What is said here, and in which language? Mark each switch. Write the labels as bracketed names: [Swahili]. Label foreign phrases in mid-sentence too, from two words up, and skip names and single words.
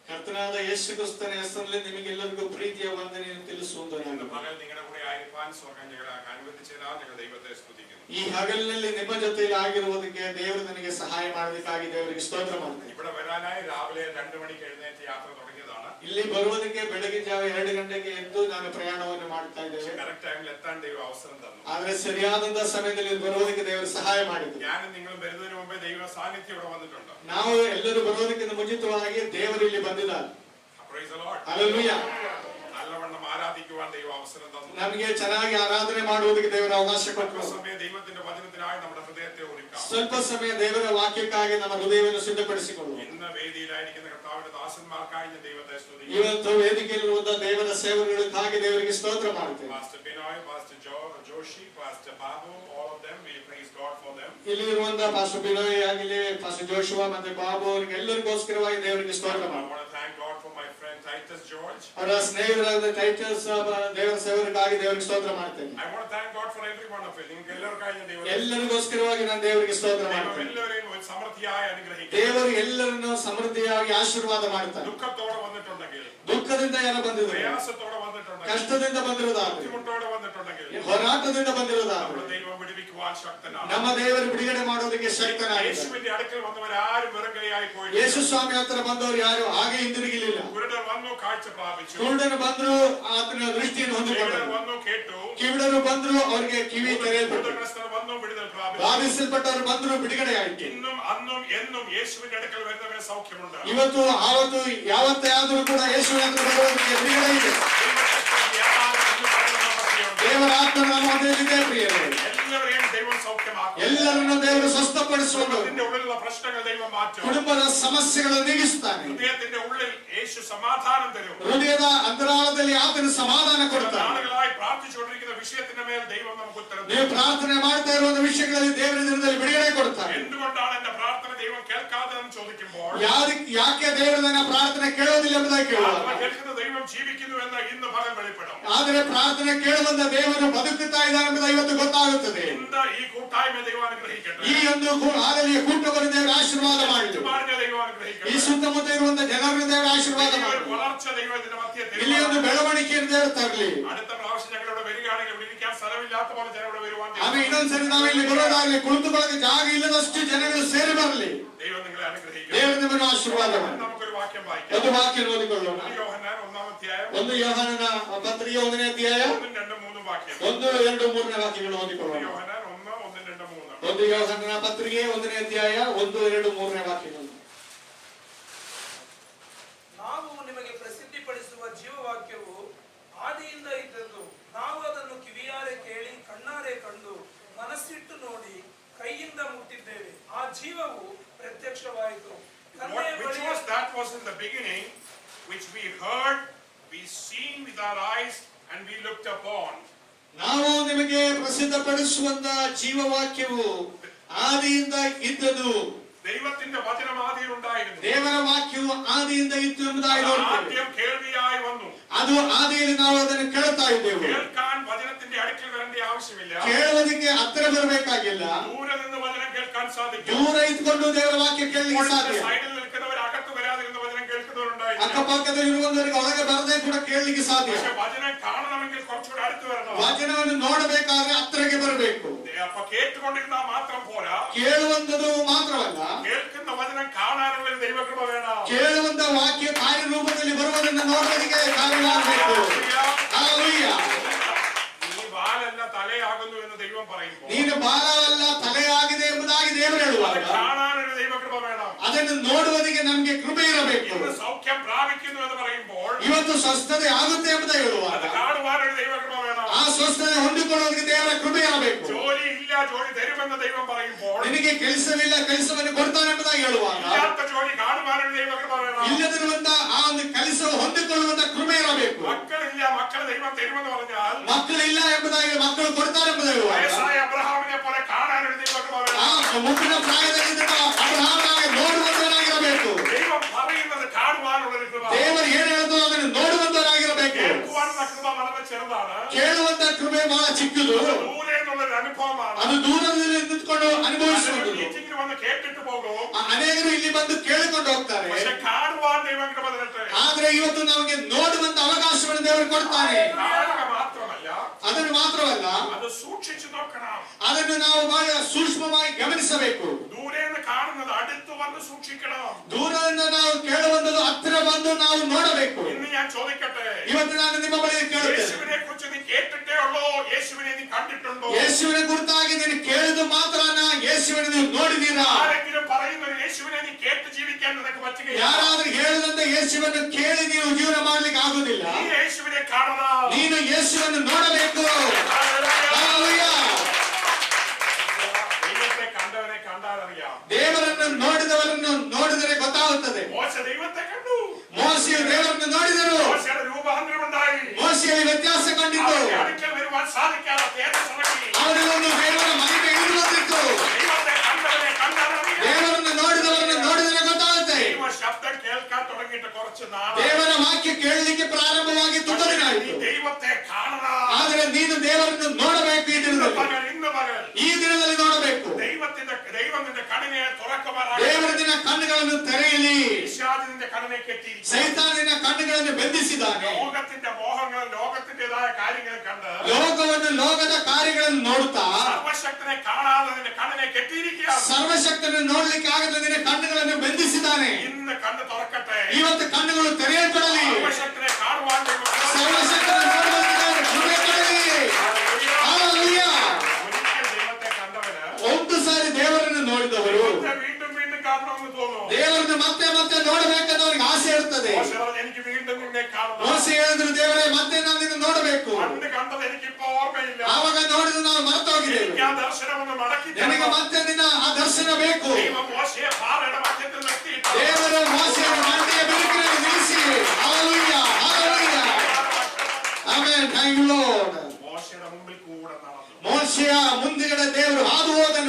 [Kannada] ಕರ್ತನಾದ ಯೇಸು ಕ್ರಿಸ್ತನ ಹೆಸರಿನಲ್ಲಿ ನಿಮಗೆಲ್ಲರಿಗೂ ಪ್ರೀತಿಯ ವಂದನೆಯನ್ನು ತಿಳಿಸುವುದನ್ನು [Malayalam] പകൽ നിങ്ങളുടെ കൂടെ ആയിരിക്കാൻ സ്വർഗ്ഗം ഞങ്ങളെ അനുവദിച്ചതിനാൽ ഞങ്ങൾ ദൈവത്തെ സ്തുതിക്കുന്നു. [Kannada] ಈ ಹಗಲಿನಲ್ಲಿ ನಿಮ್ಮ ಜೊತೆಯಲ್ಲಿ ಆಗಿರುವುದಕ್ಕೆ ದೇವರು ನನಗೆ ಸಹಾಯ ಮಾಡೋದಕ್ಕಾಗಿ ದೇವರಿಗೆ ಸ್ತೋತ್ರ ಮಾಡ್ತೇನೆ. [Malayalam] ഇവിടെ വരാനായി രാവിലെ 2 മണിക്ക് എഴുന്നേറ്റ് യാത്ര തുടങ്ങിയതാണ്. [Kannada] ಇಲ್ಲಿ ಬರುವುದಕ್ಕೆ ಬೆಳಗಿನ ಜಾವ 2 ಗಂಟೆಗೆ ಎದ್ದು ನಾನು ಪ್ರಯಾಣವನ್ನು ಮಾಡ್ತಾ ಇದ್ದೇವೆ. [Malayalam] കറക്റ്റ് ടൈമിൽ എത്താൻ ദൈവം അവസരം തന്നു. [Kannada] ಆದರೆ ಸರಿಯಾದಂತ ಸಮಯದಲ್ಲಿ ಬರುವುದಕ್ಕೆ ದೇವರು ಸಹಾಯ ಮಾಡಿದರು. [Malayalam] ഞാനും നിങ്ങളും വരുന്നതിന് മുമ്പേ ദൈവ സാന്നിധ്യം ഇവിടെ വന്നിട്ടുണ്ട്. [Kannada] ನಾವು ಎಲ್ಲರೂ ಬರುವುದಕ್ಕಿಂತ ಮುಂಚಿತವಾಗಿ ದೇವರು ಇಲ್ಲಿ ಬಂದಿದ್ದಾರೆ. [English] Praise the Lord. ಹಲ್ಲೆಲೂಯಾ. [Malayalam] നല്ലവണ്ണം ആരാധിക്കുവാൻ ദൈവം അവസരം തന്നു. [Kannada] ನಮಗೆ ಚೆನ್ನಾಗಿ ಆರಾಧನೆ ಮಾಡುವುದಕ್ಕೆ ದೇವರು ಅವಕಾಶ ಕೊಟ್ಟರು. [Malayalam] സമയം ദൈവത്തിന്റെ വചനത്തിനായി നമ്മുടെ ഹൃദയത്തെ ഒരുക്കാം. [Kannada] ಸ್ವಲ್ಪ ಸಮಯ ದೇವರ ವಾಕ್ಯಕ್ಕಾಗಿ ನಮ್ಮ ಹೃದಯವನ್ನು ಸಿದ್ಧಪಡಿಸಿಕೊಳ್ಳುವ. [Malayalam] ഇന്ന് വേദിയിലായിരിക്കുന്ന കർത്താവിന്റെ ദാസന്മാർക്കായി ഞാൻ ദൈവത്തെ സ്തുതിക്കുന്നു. [Kannada] ಇವತ್ತು ವೇದಿಕೆಯಲ್ಲಿರುವಂತ ದೇವರ ಸೇವಕರಿಗಾಗಿ ದೇವರಿಗೆ ಸ್ತೋತ್ರ ಮಾಡುತ್ತೇನೆ. ಪಾಸ್ಟರ್ ಬಿನಾಯ್, ಪಾಸ್ಟರ್ ಜೋಶಿ, ಪಾಸ್ಟರ್ ಬಾಬು, [English] all of them, we praise God for them. [Kannada] ಇಲ್ಲಿ ಇರುವಂತ ಪಾಸ್ಟರ್ ಬಿನಾಯ್ ಆಗಲಿ, ಪಾಸ್ಟರ್ ಜೋಶುವಾ ಮತ್ತೆ ಬಾಬು ಅವರಿಗೆ ಎಲ್ಲರಿಗೋಸ್ಕರವಾಗಿ ದೇವರಿಗೆ ಸ್ತೋತ್ರ [English] I [Kannada] ಮಾಡುತ್ತೇನೆ. [English] want to thank God for my friend Titus George. [Kannada] ಅವರ ಸ್ನೇಹಿತರಾದ ಟೈಟಸ್ ದೇವರ ಸೇವಕರಿಗಾಗಿ ದೇವರಿಗೆ ಸ್ತೋತ್ರ ಮಾಡುತ್ತೇನೆ. [English] I want to thank God for every one of you. [Kannada] ನಿಮಗೆ ಎಲ್ಲರಿಗಾಗಿ ನಾನು ದೇವರಿಗೆ ಎಲ್ಲರಿಗೋಸ್ಕರವಾಗಿ ನಾನು ದೇವರಿಗೆ ಸ್ತೋತ್ರ ಮಾಡುತ್ತೇನೆ. ಎಲ್ಲರಿಗೂ ಸಮೃದ್ಧಿಯಾಗಿ ಅನುಗ್ರಹಿಸಲಿ. ದೇವರು ಎಲ್ಲರನ್ನು ಸಮೃದ್ಧಿಯಾಗಿ ಆಶೀರ್ವಾದ ಮಾಡುತ್ತಾನೆ. [Malayalam] ದುಃಖത്തോടെ വന്നിട്ടുണ്ടെങ്കിൽ, [Kannada] ದುಃಖದಿಂದ ಯಾರು ಬಂದಿದ್ದಾರೆ, [Malayalam] പ്രയാസത്തോടെ വന്നിട്ടുണ്ടെങ്കിൽ, [Kannada] ಕಷ್ಟದಿಂದ ಬಂದಿರುವುದಾದ್ರೆ, [Malayalam] ബുദ്ധിമുട്ടോടെ വന്നിട്ടുണ്ടെങ്കിൽ, [Kannada] ಹೋರಾಟದಿಂದ ಬಂದಿರುವುದಾದ್ರೆ [Malayalam] നമ്മുടെ ദൈവം വിടുവിക്കുവാൻ ശക്തനാണ്. [Kannada] ನಮ್ಮ ದೇವರು ಬಿಡುಗಡೆ ಮಾಡೋದಕ್ಕೆ ಶಕ್ತನಾಗಿದ್ದಾನೆ. [Malayalam] യേശുവിന്റെ അടുക്കൽ വന്നവരാരും വെറും കൈയായി പോയില്ല. [Kannada] ಯೇಸು ಸ್ವಾಮಿ ಹತ್ರ ಬಂದವರು ಯಾರು ಹಾಗೆ ಹಿಂದಿರುಗಲಿಲ್ಲ. [Malayalam] കുരുടർ വന്നു, കാഴ്ച പ്രാപിച്ചു. [Kannada] ಕುರುಡರು ಬಂದ್ರು, ಆತನ ದೃಷ್ಟಿಯನ್ನು ಹೊಂದಿಕೊಂಡರು. [Malayalam] വന്നു, കേട്ടു. [Kannada] ಕಿವುಡರು ಬಂದ್ರು, ಅವರಿಗೆ ಕಿವಿ ತೆರೆಯಲ್ಪಟ್ಟು. [Malayalam] വന്നു, വിടുതൽ പ്രാപിച്ചു. [Kannada] ಬಾಧಿಸಲ್ಪಟ್ಟವರು ಬಂದ್ರು, ಬಿಡುಗಡೆ ಆಯಿತು. [Malayalam] ഇന്നും അന്നും എന്നും യേശുവിന്റെ അടുക്കൽ വരുന്നവന് സൗഖ്യമുണ്ട്. [Kannada] ಇವತ್ತು ಆವತ್ತು ಯಾವತ್ತೇ ಆದರೂ ಕೂಡ ಯೇಸುವಿನ ಹತ್ರ ಬರುವುದಕ್ಕೆ ಬಿಡುಗಡೆ ಇದೆ. ದೇವರ ಆತ್ಮ ನಮ್ಮ ಮಧ್ಯದಲ್ಲಿದೆ ಪ್ರಿಯರೇ. [Malayalam] എല്ലാവരെയും ദൈവം സൗഖ്യമാക്കും. [Kannada] ಎಲ್ಲರನ್ನು ದೇವರು ಸ್ವಸ್ಥಪಡಿಸುವುದು. [Malayalam] കുടുംബത്തിന്റെ ഉള്ളിലുള്ള പ്രശ്നങ്ങൾ ദൈവം മാറ്റും. [Kannada] ಕುಟುಂಬದ ಸಮಸ್ಯೆಗಳನ್ನು ನೀಗಿಸುತ್ತಾನೆ. [Malayalam] ഹൃദയത്തിന്റെ ഉള്ളിൽ യേശു സമാധാനം തരും. [Kannada] ಹೃದಯದ ಅಂತರಾಳದಲ್ಲಿ ಆತನ ಸಮಾಧಾನ ಕೊಡ್ತಾನೆ. [Malayalam] നാളുകളായി പ്രാർത്ഥിച്ചുകൊണ്ടിരിക്കുന്ന വിഷയത്തിന്റെ മേൽ ദൈവം നമുക്ക് ഉത്തരം [Kannada] ನೀವು ಪ್ರಾರ್ಥನೆ ಮಾಡ್ತಾ ಇರುವ ವಿಷಯಗಳಲ್ಲಿ ದೇವರ ದಿನದಲ್ಲಿ ಬಿಡುಗಡೆ ಕೊಡ್ತಾನೆ. [Malayalam] എന്തുകൊണ്ടാണ് എന്റെ പ്രാർത്ഥന ദൈവം കേൾക്കാതെന്ന് ചോദിക്കുമ്പോൾ, [Kannada] ಯಾಕೆ ದೇವರು ನನ್ನ ಪ್ರಾರ್ಥನೆ ಕೇಳೋದಿಲ್ಲ ಎಂಬುದಾಗಿ ಕೇಳುವಾಗ, [Malayalam] കേൾക്കുന്ന ദൈവം ജീവിക്കുന്നു എന്ന് ഇന്ന് പകൽ വെളിപ്പെടും. [Kannada] ಆದರೆ ಪ್ರಾರ್ಥನೆ ಕೇಳುವಂತ ದೇವರು ಬದುಕುತ್ತಾ ಇದ್ದಾನೆ ಎಂಬುದಾಗಿ ಇವತ್ತು ಗೊತ್ತಾಗುತ್ತದೆ. [Malayalam] ഇന്ന് ഈ കൂട്ടായ്മ ദൈവം അനുഗ്രഹിക്കട്ടെ. [Kannada] ಈ ಒಂದು ಆಲಯ ಕೂಟವನ್ನು ದೇವರ ಆಶೀರ್ವಾದ ಮಾಡಲಿ. [Malayalam] ദൈവം അനുഗ്രഹിക്കട്ടെ. [Kannada] ಈ ಸುತ್ತಮುತ್ತ ಇರುವಂತ ಜನರನ್ನು ದೇವರ ಆಶೀರ್ವಾದ ಮಾಡಲಿ. [Malayalam] വളർച്ച ദൈവത്തിന്റെ മധ്യത്തിൽ [Kannada] ಇಲ್ಲಿ ಒಂದು ಬೆಳವಣಿಗೆಯನ್ನು ದೇವರು ತರಲಿ. [Malayalam] അടുത്ത പ്രാവശ്യം ഞങ്ങളുടെ വരികയാണെങ്കിൽ ഇരിക്കാൻ സ്ഥലമില്ലാത്ത പോലെ ജനങ്ങളുടെ വരുവാൻ [Kannada] ಆಮೇಲೆ ಇನ್ನೊಂದ್ಸರಿ ನಾವು ಇಲ್ಲಿ ಬರೋದಾಗಲಿ ಕುಳಿತುಕೊಳ್ಳಕ್ಕೆ ಜಾಗ ಇಲ್ಲದಷ್ಟು ಜನಗಳು ಸೇರಿ ಬರಲಿ. [Malayalam] ദൈവം നിങ്ങളെ അനുഗ്രഹിക്കട്ടെ. [Kannada] ದೇವರು ನಿಮ್ಮನ್ನು ಆಶೀರ್ವಾದ ಮಾಡಲಿ. [Malayalam] നമുക്കൊരു വാക്യം വായിക്കാം. [Kannada] ಒಂದು ವಾಕ್ಯ ಓದಿಕೊಳ್ಳೋಣ. [Malayalam] യോഹന്നാൻ 1-ാം അധ്യായം, [Kannada] 1 ಯೋಹಾನನ ಪತ್ರಿಕೆ 1ನೇ ಅಧ್ಯಾಯ [Malayalam] 1, 2, 3 വാക്യം. [Kannada] 1, 2, 3ನೇ ವಾಕ್ಯಗಳನ್ನು ಓದಿಕೊಳ್ಳೋಣ. [Malayalam] യോഹന്നാൻ 1, 1, 2, 3. [Kannada] 1 ಯೋಹಾನನ ಪತ್ರಿಕೆ 1ನೇ ಅಧ್ಯಾಯ 1, 2, 3ನೇ ವಾಕ್ಯಗಳು. ನಾವು ನಿಮಗೆ ಪ್ರಸಿದ್ಧಿಪಡಿಸುವ ಜೀವವಾಕ್ಯವು ಆದಿಯಿಂದ ಇದ್ದದ್ದು. ನಾವು ಅದನ್ನು ಕಿವಿಯಾರೆ ಕೇಳಿ, ಕಣ್ಣಾರೆ ಕಂಡು, ಮನಸ್ಸಿಟ್ಟು ನೋಡಿ, ಕೈಯಿಂದ ಮುಟ್ಟಿದ್ದೇವೆ. ಆ ಜೀವವು ಪ್ರತ್ಯಕ್ಷವಾಯಿತು. [English] That was in the beginning, which we heard, we seen with our eyes, and we looked upon. [Kannada] ನಾವು ನಿಮಗೆ ಪ್ರಸಿದ್ಧಪಡಿಸುವಂತ ಜೀವವಾಕ್ಯವು ಆದಿಯಿಂದ ಇದ್ದದು. [Malayalam] ദൈവത്തിന്റെ വചനം ആദിയിൽ ഉണ്ടായിരുന്നു. [Kannada] ದೇವರ ವಾಕ್ಯವು ಆದಿಯಿಂದ ಇತ್ತು ಎಂಬುದಾಗಿ ನೋಡ್ತೇವೆ. [Malayalam] ആദ്യം കേൾവിയായി വന്നു. [Kannada] ಅದು ಆದಿಯಲ್ಲಿ ನಾವು ಅದನ್ನು ಕೇಳ್ತಾ ಇದ್ದೇವೆ. [Malayalam] കേൾക്കാൻ വചനത്തിന്റെ അടുക്കൽ വരേണ്ട ആവശ്യമില്ല. [Kannada] ಕೇಳುವುದಕ್ಕೆ ಹತ್ತಿರ ಬರಬೇಕಾಗಿಲ್ಲ. [Malayalam] ദൂരെ നിന്ന് വചനം കേൾക്കാൻ സാധിക്കും. [Kannada] ದೂರ ಇದ್ಕೊಂಡು ದೇವರ ವಾಕ್ಯ ಕೇಳಲಿಕ್ಕೆ ಸಾಧ್ಯ. [Malayalam] സൈഡിൽ നിൽക്കുന്നവർ അകത്ത് വരാതിരുന്ന വചനം കേൾക്കുന്നവരുണ്ടായിരുന്നു. [Kannada] ಅಕ್ಕಪಕ್ಕದಲ್ಲಿರುವವರಿಗೆ ಒಳಗೆ ಬರದೇ ಕೂಡ ಕೇಳಲಿಕ್ಕೆ ಸಾಧ್ಯ. [Malayalam] പക്ഷേ വചനം കാണണമെങ്കിൽ കുറച്ചുകൂടെ അടുത്ത് വരണം. [Kannada] ವಚನವನ್ನು ನೋಡಬೇಕಾದ್ರೆ ಹತ್ತಿರಕ್ಕೆ ಬರಬೇಕು. [Malayalam] അപ്പൊ കേട്ടുകൊണ്ടിരുന്നാൽ മാത്രം പോരാ. [Kannada] ಕೇಳುವಂತದು ಮಾತ್ರವಲ್ಲ, [Malayalam] കേൾക്കുന്ന വചനം കാണാനുള്ള ഒരു ദൈവകൃപ വേണം. [Kannada] ಕೇಳುವಂತ ವಾಕ್ಯ ಕಾರ್ಯರೂಪದಲ್ಲಿ ಬರುವುದನ್ನು ನೋಡುವುದಕ್ಕೆ ಕಾರ್ಯವಾಗಬೇಕು. ಹಲ್ಲೆಲೂಯಾ. [Malayalam] നീ ബാലല്ല തലയാകുന്നു എന്ന് ദൈവം പറയുമ്പോൾ, [Kannada] ನೀನು ಬಾಲವಲ್ಲ ತಲೆಯಾಗಿದೆ ಎಂಬುದಾಗಿ ದೇವರು ಹೇಳುವಾಗ, [Malayalam] കാണാനൊരു ദൈവകൃപ വേണം. [Kannada] ಅದನ್ನು ನೋಡುವುದಕ್ಕೆ ನಮಗೆ ಕೃಪೆ ಇರಬೇಕು. [Malayalam] ഇന്ന് സൗഖ്യം പ്രാപിക്കുന്നു എന്ന് പറയുമ്പോൾ, [Kannada] ಇವತ್ತು ಸ್ವಸ್ಥತೆ ಆಗುತ್ತೆ ಎಂಬುದಾಗಿ ಹೇಳುವಾಗ, [Malayalam] അത് കാണുവാനൊരു ദൈവകൃപ വേണം. [Kannada] ಆ ಸ್ವಸ್ಥತೆ ಹೊಂದಿಕೊಳ್ಳುವುದಕ್ಕೆ ದೇವರ ಕೃಪೆ ಇರಬೇಕು. [Malayalam] ജോലി ഇല്ല, ജോലി തരുമെന്ന് ദൈവം പറയുമ്പോൾ, [Kannada] ನಿನಗೆ ಕೆಲಸವಿಲ್ಲ, ಕೆಲಸವನ್ನು ಕೊಡ್ತಾನೆ ಎಂಬುದಾಗಿ ಹೇಳುವಾಗ, [Malayalam] ഇല്ലാത്ത ജോലി കാണുവാനൊരു ദൈവകൃപ വേണം. [Kannada] ಇಲ್ಲದಿರುವಂತ ಆ ಒಂದು ಕೆಲಸ ಹೊಂದಿಕೊಳ್ಳುವಂತ ಕೃಪೆ ಇರಬೇಕು. [Malayalam] മക്കളില്ല, മക്കളെ ദൈവം തരുമെന്ന് പറഞ്ഞാൽ, [Kannada] ಮಕ್ಕಳಿಲ್ಲ ಎಂಬುದಾಗಿ ಮಕ್ಕಳು ಕೊಡ್ತಾರೆ ಎಂಬುದಾಗಿ ಹೇಳುವಾಗ, [Malayalam] വയസ്സായ അബ്രഹാമിനെ പോലെ കാണാനൊരു ദൈവകൃപ [Kannada] ಆ [Malayalam] വേണം. [Kannada] ಮುಪ್ಪಿನ ಪ್ರಾಯದಲ್ಲಿ ಅಬ್ರಹಾಮನಾಗಿ ನೋಡುವಂತವನಾಗಿರಬೇಕು. [Malayalam] ദൈവം പറയുന്നത് കാണുവാനുള്ളൊരു കൃപ. [Kannada] ದೇವರು ಏನು ಹೇಳ್ತೋ ಅದನ್ನು ನೋಡುವಂತವನಾಗಿರಬೇಕು. [Malayalam] കേൾക്കുവാനുള്ള കൃപ വളരെ ചെറുതാണ്. [Kannada] ಕೇಳುವಂತ ಕೃಪೆ ಬಹಳ ಚಿಕ್ಕದು. [Malayalam] ദൂരെ നിന്നുള്ളൊരു അനുഭവമാണ്. [Kannada] ಅದು ದೂರದಲ್ಲಿ ನಿಂತುಕೊಂಡು ಅನುಭವಿಸುವುದು. [Malayalam] മീറ്റിംഗിന് വന്ന് കേട്ടിട്ട് പോകും. [Kannada] ಅನೇಕರು ಇಲ್ಲಿ ಬಂದು ಕೇಳಿಕೊಂಡು ಹೋಗ್ತಾರೆ. [Malayalam] പക്ഷെ കാണുവാൻ ദൈവം കൃപ തരട്ടെ. [Kannada] ಆ ಆದ್ರೆ ಇವತ್ತು ನಮಗೆ ನೋಡುವಂತ ಅವಕಾಶವನ್ನು ದೇವರು ಕೊಡ್ತಾರೆ. ಅದನ್ನು ಮಾತ್ರವಲ್ಲ, ಅದು ಸೂಕ್ಷ್ಮಿಸಿ ನೋಡೋಣ. ಅದನ್ನು ನಾವು ಬಹಳ ಸೂಕ್ಷ್ಮವಾಗಿ ಗಮನಿಸಬೇಕು. ದೂರದಿಂದ ಕಾಣುವುದು [Malayalam] അടുത്ത് വന്ന് സൂക്ഷിക്കണം. [Kannada] ದೂರದಿಂದ ನಾವು ಕೇಳುವಂತದ್ದು ಹತ್ತಿರ ಬಂದು ನಾವು ನೋಡಬೇಕು. [Malayalam] ഇന്ന് ഞാൻ ചോദിക്കട്ടെ, [Kannada] ಇವತ್ತು ನಾನು ನಿಮ್ಮ ಬಳಿ ಕೇಳುತ್ತೇನೆ, [Malayalam] യേശുവിനെ കുറിച്ച് നീ കേട്ടിട്ടേ ഉള്ളോ, യേശുവിനെ നീ കണ്ടിട്ടുണ്ടോ? [Kannada] ಯೇಸುವಿನ ಕುರಿತಾಗಿ ನೀನು ಕೇಳಿದ್ದು ಮಾತ್ರನ, ಯೇಸುವಿನ ನೀವು ನೋಡಿದೀರಾ? [Malayalam] ആരെങ്കിലും പറയുന്ന യേശുവിനെ നീ കേട്ട് ജീവിക്കാൻ നിനക്ക് പറ്റുകയില്ല. [Kannada] ಯಾರಾದ್ರೂ ಹೇಳಿದಂತ ಯೇಸುವನ್ನು ಕೇಳಿ ನೀವು ಜೀವನ ಮಾಡ್ಲಿಕ್ಕೆ ಆಗುದಿಲ್ಲ. [Malayalam] നീ യേശുവിനെ കാണണം. [Kannada] ನೀನು ಯೇಸುವನ್ನು ನೋಡಬೇಕು. [Malayalam] ദൈവത്തെ കണ്ടവനെ കണ്ടാൽ അറിയാം. [Kannada] ದೇವರನ್ನು ನೋಡಿದವರನ್ನು ನೋಡಿದರೆ ಗೊತ್ತಾಗುತ್ತದೆ. [Malayalam] മോശ ദൈവത്തെ കണ്ടു. [Kannada] ಮೋಶೆಯು ದೇವರನ್ನು ನೋಡಿದರು. [Malayalam] മോശയുടെ രൂപാന്തരമുണ്ടായി. [Kannada] ಮೋಶೆಯಲ್ಲಿ ವ್ಯತ್ಯಾಸ ಕಂಡಿತು. [Malayalam] അടുക്കൽ വരുവാൻ സാധിക്കാതെ തേജസ്സുറങ്ങി. [Kannada] ಅವರಿಗೊಂದು ದೇವರ ಮಹಿಮೆ ಇಳಿದು ಬಂದಿತ್ತು. [Malayalam] ദൈവത്തെ കണ്ടവനെ കണ്ടാൽ അറിയാം. [Kannada] ದೇವರನ್ನು ನೋಡಿದವರನ್ನು ನೋಡಿದರೆ ಗೊತ್ತಾಗುತ್ತೆ. [Malayalam] ദൈവ ശബ്ദം കേൾക്കാൻ തുടങ്ങിയിട്ട് കുറച്ച് നാൾ. [Kannada] ದೇವರ ವಾಕ್ಯ ಕೇಳಲಿಕ್ಕೆ ಪ್ರಾರಂಭವಾಗಿ ತುಂಬಾ ದಿನ ಆಯಿತು. [Malayalam] ദൈവത്തെ കാണണം. [Kannada] ಆದರೆ ನೀನು ದೇವರನ್ನು ನೋಡಬೇಕು. ಈ ದಿನದಲ್ಲಿ, ಈ ದಿನದಲ್ಲಿ ನೋಡಬೇಕು. [Malayalam] ദൈവം നിന്റെ കണ്ണിനെ തുറക്കുമാറാകട്ടെ. [Kannada] ದೇವರ ನಿನ್ನ ಕಣ್ಣುಗಳನ್ನು ತೆರೆಯಲಿ. [Malayalam] പിശാചിന്റെ കണ്ണിനെ കെട്ടി [Kannada] ಸೈತಾನಿನ ಕಣ್ಣುಗಳನ್ನು ಬೆಂದಿಸಿದ್ದಾನೆ. [Malayalam] ലോകത്തിന്റെ മോഹങ്ങൾ, ലോകത്തിന്റേതായ കാര്യങ്ങൾ കണ്ട് [Kannada] ಲೋಕವನ್ನು, ಲೋಕದ ಕಾರ್ಯಗಳನ್ನು ನೋಡುತ್ತಾ [Malayalam] സർവശക്തനെ കാണാതെ നിന്റെ കണ്ണിനെ കെട്ടിയിരിക്കുകയാണ്. [Kannada] ಸರ್ವಶಕ್ತನನ್ನು ನೋಡ್ಲಿಕ್ಕೆ ಆಗದ ನಿನ್ನ ಕಣ್ಣುಗಳನ್ನು ಬೆಂದಿಸಿದ್ದಾನೆ. [Malayalam] ഇന്ന് കണ്ണ് തുറക്കട്ടെ. [Kannada] ಇವತ್ತು ಕಣ್ಣುಗಳು ತೆರೆಯಲ್ಪಡಲಿ. [Malayalam] സർവശക്തനെ കാണുവാൻ [Kannada] ಸರ್ವಶಕ್ತನ ನೋಡುವಂತೆ ಕೃಪೆ ಕೊಡಲಿ. ಹಲ್ಲೆಲೂಯಾ. [Malayalam] ഒരിക്കൽ ദൈവത്തെ കണ്ടവന് [Kannada] ಒಂದು ಸಾರಿ ದೇವರನ್ನು ನೋಡಿದವರು [Malayalam] വീണ്ടും വീണ്ടും കാണണമെന്ന് തോന്നുന്നു. [Kannada] ದೇವರನ್ನು ಮತ್ತೆ ಮತ್ತೆ ನೋಡಬೇಕಂತ ಅವರಿಗೆ ಆಸೆ ಇರುತ್ತದೆ. [Malayalam] എനിക്ക് വീണ്ടും നിന്നെ കാണണം. [Kannada] ಮೋಶೆ ಹೇಳಿದ್ರು, ದೇವರೇ ಮತ್ತೆ ನಾನು ನಿನ್ನ ನೋಡಬೇಕು. [Malayalam] പണ്ട് കണ്ടത് എനിക്കിപ്പോ ഓർമ്മയില്ല. [Kannada] ಆವಾಗ ನೋಡಿದ ನಾವು ಮರೆತು ಹೋಗಿದ್ದೇವೆ. [Malayalam] എനിക്ക് ಆ ദർശനമൊന്ന് മടക്കി [Kannada] ನನಗೆ ಮತ್ತೆ ನಿನ್ನ ಆ ದರ್ಶನ ಬೇಕು. [Malayalam] ദൈവം മോശയെ പാറയുടെ മധ്യത്തിൽ നിർത്തിയിട്ട് [Kannada] ದೇವರು ಮೋಶೆಯನ್ನು ಮಂಡೆಯ ಬೆಳಕಿನಲ್ಲಿ ನಿಲ್ಲಿಸಿ, ಹಲ್ಲೆಲೂಯಾ, ಹಲ್ಲೆಲೂಯಾ, ಆಮೆನ್, [English] Thank you Lord. [Malayalam] മോശയുടെ മുമ്പിൽ കൂടെ നടന്നു. [Kannada] ಮೋಶೆಯ ಮುಂದಿಗಡೆ ದೇವರು ಹಾದು ಹೋದನು.